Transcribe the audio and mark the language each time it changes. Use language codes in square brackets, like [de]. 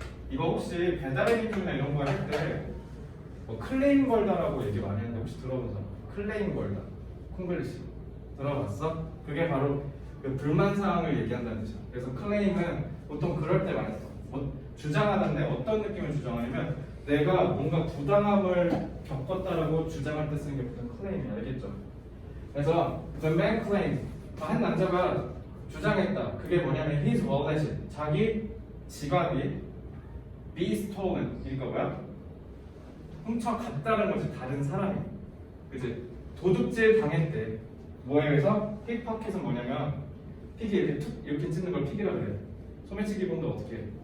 [ko] 이거 혹시 배달의 민족이나 이런 거 할 때 뭐 클레임 걸다라고 얘기 많이 하는데 혹시 들어보잖아. 클레임 걸다. 콩글리시 들어봤어? 그게 바로 그 불만 사항을 얘기한다는 뜻이야. 그래서 클레임은 보통 그럴 때 많이 써. 뭐 주장하는데 어떤 느낌을 주장하냐면 내가 뭔가 부당함을 겪었다라고 주장할 때 쓰는 게 보통 클레임이야. 알겠죠? [en] 그래서 the man claimed. [ko] 한 남자가 주장했다. 그게 뭐냐면 [en] his wallet. [ko] 자기 지갑이 [en] be stolen. [ko] 그러니까 뭐야? 훔쳐갔다는 거지. 다른 사람이. 그치? 도둑질 당했대. 뭐에 의해서? 픽파켓은 뭐냐면 픽이 이렇게 툭 이렇게 찢는 걸 픽이라고 그래. 소매치기 본다 어떻게 해?